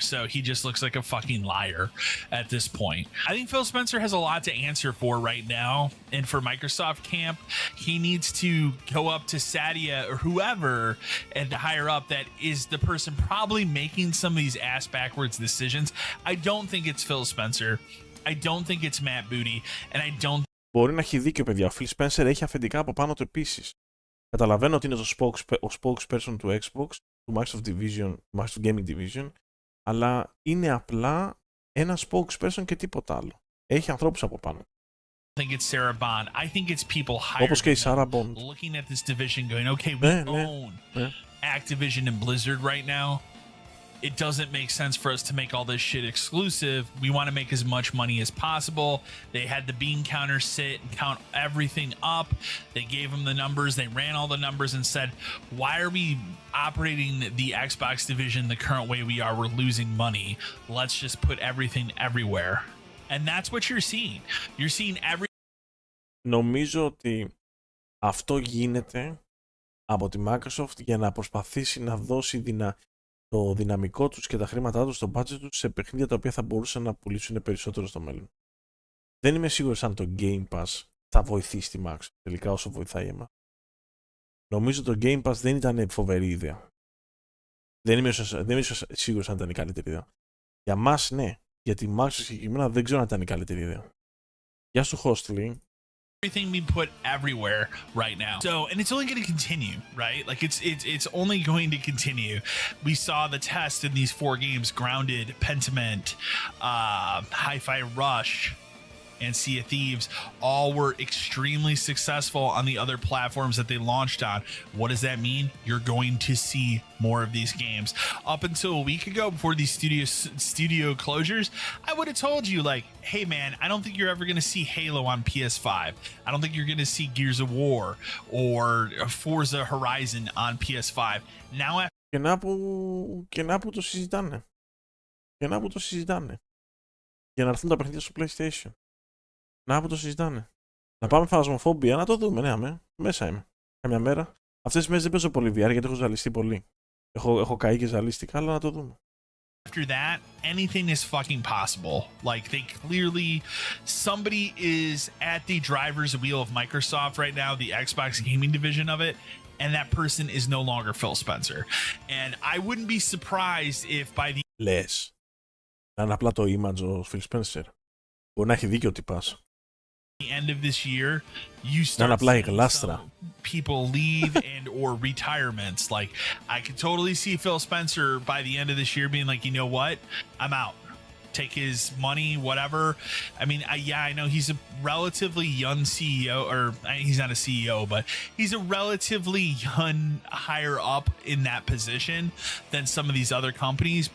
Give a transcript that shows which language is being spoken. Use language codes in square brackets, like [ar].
[en] So he just looks like a fucking liar at this point. I think Phil Spencer has a lot to answer for right now. And for Microsoft camp, he needs to go up to Satya or whoever and higher up that is the person probably making some of these ass backwards decisions. I don't think it's Phil Spencer. I don't think it's Matt Booty. And I don't. [el] Μπορεί να έχει δίκιο, παιδιά. Ο Phil Spencer έχει αφεντικά από πάνω του επίσης. Καταλαβαίνω ότι είναι ο spokesperson του Xbox, του Microsoft Gaming Division, αλλά είναι απλά ένα spokesperson και τίποτα άλλο. Έχει ανθρώπους από πάνω. [en] I think it's Sarah Bond. I think it's people hired [el] Όπως και η Sarah Bond. [en] looking at this division going, okay, we own Activision and Blizzard right now. It doesn't make sense for us to make all this shit exclusive. We want to make as much money as possible. They had the bean counter sit and count everything up. They gave them the numbers. They ran all the numbers and said, why are we operating the Xbox division the current way we are? We're losing money. Let's just put everything everywhere. And that's what you're seeing. You're seeing every... [el] Νομίζω ότι αυτό γίνεται από τη Microsoft για να προσπαθήσει να δώσει το δυναμικό τους και τα χρήματά τους, το budget τους σε παιχνίδια τα οποία θα μπορούσαν να πουλήσουν περισσότερο στο μέλλον. Δεν είμαι σίγουρος αν το Game Pass θα βοηθήσει τη Microsoft τελικά όσο βοηθάει εμάς. Νομίζω το Game Pass δεν ήταν φοβερή ιδέα. Δεν είμαι σίγουρος αν ήταν η καλύτερη ιδέα. Για μας ναι, για τη Microsoft συγκεκριμένα δεν ξέρω αν ήταν η καλύτερη ιδέα. Γεια σου Hostly. [en] Everything being put everywhere right now. So, and it's only going to continue, right? Like it's only going to continue. We saw the test in these 4 games: Grounded, Pentiment, Hi-Fi Rush, and Sea of Thieves. All were extremely successful on the other platforms that they launched on. What does that mean? You're going to see more of these games. Up until a week ago, before these studio closures, I would have told you, like, hey man, I don't think you're ever going to see Halo on PS5. I don't think you're going to see Gears of War or Forza Horizon on PS5. Now [el] Και να που το συζητάνε. Για να έρθουν τα παιχνίδια στο PlayStation. Να που το συζητάνε. Να πάμε Phasmophobia, να το δούμε, ναι, μέσα είμαι. Καμιά μέρα. Αυτές τις μέρες δεν παίζω πολύ VR γιατί έχω ζαλιστεί πολύ. Έχω καεί και ζαλίστηκα, αλλά να το δούμε. [en] After that, anything is fucking possible. Like, they clearly, somebody is at the driver's wheel of Microsoft right now, the Xbox gaming division of it, and that person is no longer Phil Spencer. And I wouldn't be surprised if by the... [el] Λες. Να είναι απλά το image ο Phil Spencer. Μπορεί να έχει δίκιο ότι πας. [en] end of this year, you start seeing some people leave and or retirements. Like, I could totally see Phil Spencer by the end of this year being like, you know what, I'm out. Take his money, whatever. I mean, I know he's a relatively young CEO, or he's not a CEO, but he's a relatively young higher up in that position than some of these other companies.